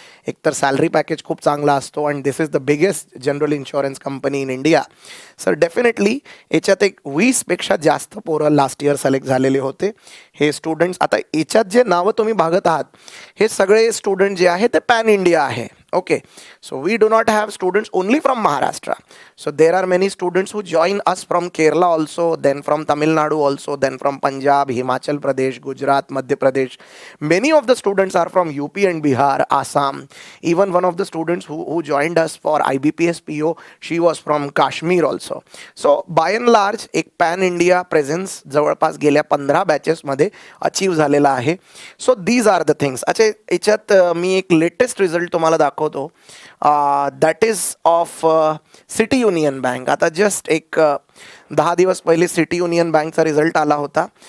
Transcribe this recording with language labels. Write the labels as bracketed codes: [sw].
[mr] एकतर salary package खूप चांगला असतो आणि [en] This is the biggest general insurance company in India. [mr] Sir definitely याच्यात एक 20पेक्षा जास्त पोरं लास्ट इयर सिलेक्ट झालेले होते. हे स्टुडंट्स, आता याच्यात जे नावं तुम्ही बघत आहात हे सगळे स्टुडंट जे आहे ते पॅन इंडिया आहे. [en] Okay, so we do not have students only from Maharashtra. So there are many students who join us from Kerala also, then from Tamil Nadu also, then from Punjab, Himachal Pradesh, Gujarat, Madhya Pradesh. Many of the students are from UP and Bihar, Assam. Even one of the students who joined us for IBPS PO, she was from Kashmir also. So by and large [mr] एक pan India presence जवळपास गेल्या 15 बॅचेसमध्ये achieve झालेला आहे. [en] So these are the things. [mr] अच्छा, याच्यात मी एक latest result तुम्हाला दाखवतो, [en] that is of [mr] city union bank. आता जस्ट एक 10 दिवस पहिले सिटी युनियन बँकचा रिझल्ट आला होता.